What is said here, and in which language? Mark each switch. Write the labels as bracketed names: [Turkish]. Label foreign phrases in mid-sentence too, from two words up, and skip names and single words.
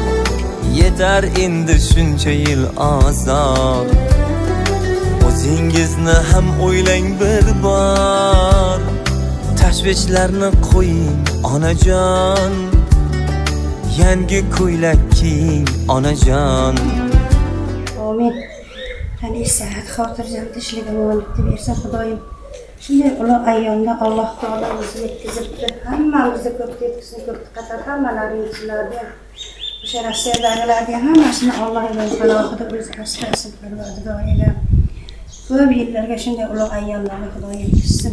[Uzbek] Yetar endi shuncha yil azor. O'zingizni ham o'ylang bir bor. Tashvishlarni qo'ying onajon. Yangi ko'ylak kiying onajon. Amin. Hani saat xotirjam tinchlik omonatni bersa Xudoyim. Shunday ulug' ayyomda Alloh taolo bizni yetkazibdi. Hammamizni ko'p yetkazsin, ko'p qator hammalaringizlarga o'sha Rossiyadagilarga hammasini Alloh alohida o'zi asrasin, Parvardigoriga. Ko'p yillarga shunday ulug' ayyomlarni Xudoyim yetkazsin.